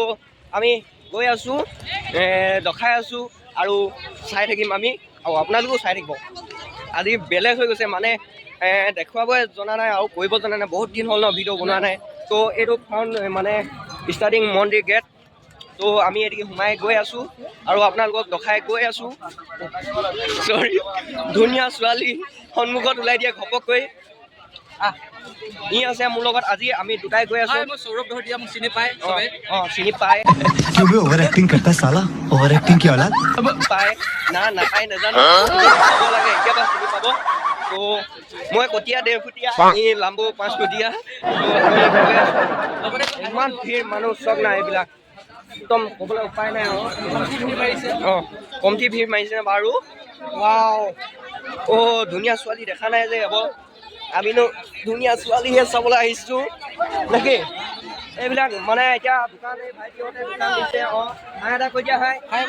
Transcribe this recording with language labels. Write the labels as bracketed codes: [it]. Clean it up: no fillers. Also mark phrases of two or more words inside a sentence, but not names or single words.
[as] আমি গৈ আছোঁ দেখাই আছোঁ আৰু চাই থাকিম আমি আৰু আপোনালোকেও চাই থাকিব আজি বেলেগ হৈ গৈছে মানে দেখুৱাবই জনা নাই আৰু কৰিব জনা নাই বহুত দিন হ'ল ন ভিডিঅ' বনোৱা নাই তো এইটো ফ্ৰণ্ট মানে ষ্টাৰ্টিং মন্দিৰ গেট তো আমি এদিকে সোমাই গৈ আছোঁ আৰু আপোনালোকক দেখাই গৈ আছোঁ চৰি ধুনীয়া ছোৱালী সন্মুখত ওলাই দিয়ে ঘপককৈ ই আছে মোৰ লগত আজি আমি দুটাই গৈ আছোঁ সৌৰভ দহতিয়া মোক চিনি পায় চিনি পায় [en] over acting [hi] करता साला [en] over acting [hi] की औलाद [as] পায় না নাপায় নাজানো লাগে এতিয়াবা চিনি পাব তো মই কটীয়া 1.5 ফুটীয়া ই লাম্বো 5 ফুটীয়া ইমান ভিৰ মানুহ চব নাই এইবিলাক একদম ক'বলৈ উপায় নাই কমটি ভিৰ মাৰিছে বাৰু ৱাও ধুনীয়া ছোৱালী দেখা নাই যে হ'ব আমিনো ধুনীয়া ছোৱালীহে চাবলৈ আহিছোঁ নেকি এইবিলাক মানে এতিয়া দোকান এই ভাইটিহঁতে দোকান দিছে এটা কৈ দিয়া হয়